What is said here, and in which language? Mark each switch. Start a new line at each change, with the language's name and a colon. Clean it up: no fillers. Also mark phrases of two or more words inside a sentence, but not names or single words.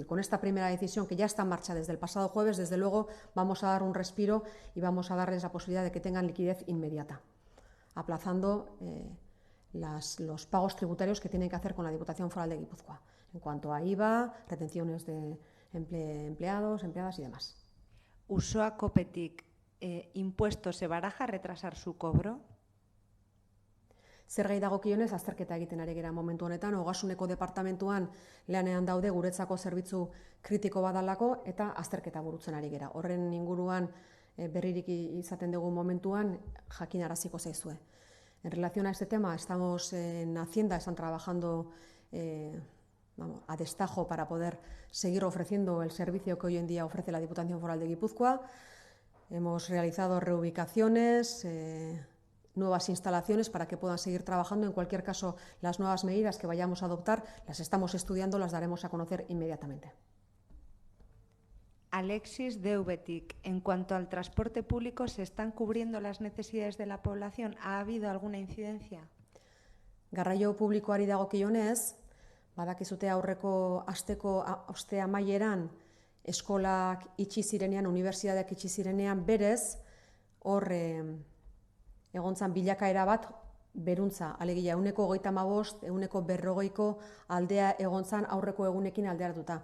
Spanish: Con esta primera decisión que ya está en marcha desde el pasado jueves, desde luego vamos a dar un respiro y vamos a darles la posibilidad de que tengan liquidez inmediata, aplazando los pagos tributarios que tienen que hacer con la Diputación Foral de Guipúzcoa, en cuanto a IVA, retenciones de empleados, empleadas y demás. Usoa Copetic, ¿impuestos se baraja retrasar su cobro?
Basque: Zergai dagokionez azterketa egiten ari gera momentu honetan, ogasuneko departamentuan lanean daude guretzako zerbitzu kritiko badalako eta azterketa burutzen ari gera. Horren inguruan berririk izaten dugu momentuan jakinaraziko zaizue.
Spanish: En relación a este tema, estamos en Hacienda, están trabajando a destajo para poder seguir ofreciendo el servicio que hoy en día ofrece la Diputación Foral de Guipúzcoa. Hemos realizado reubicaciones, nuevas instalaciones para que puedan seguir trabajando. En cualquier caso, las nuevas medidas que vayamos a adoptar las estamos estudiando, las daremos a conocer inmediatamente. Alexis de VTIC, en cuanto al transporte público, ¿se están cubriendo las necesidades de la población? ¿Ha habido alguna incidencia?
Basque: Garraio publikoari dagokionez, badakizute aurreko asteko aste amaieran eskolak itxi zirenean, unibertsitateak itxi zirenean, berez hor egontzan bilakaera bat beruntza, alegia 135, 140ko aldea egontzan aurreko egunekin alderatuta.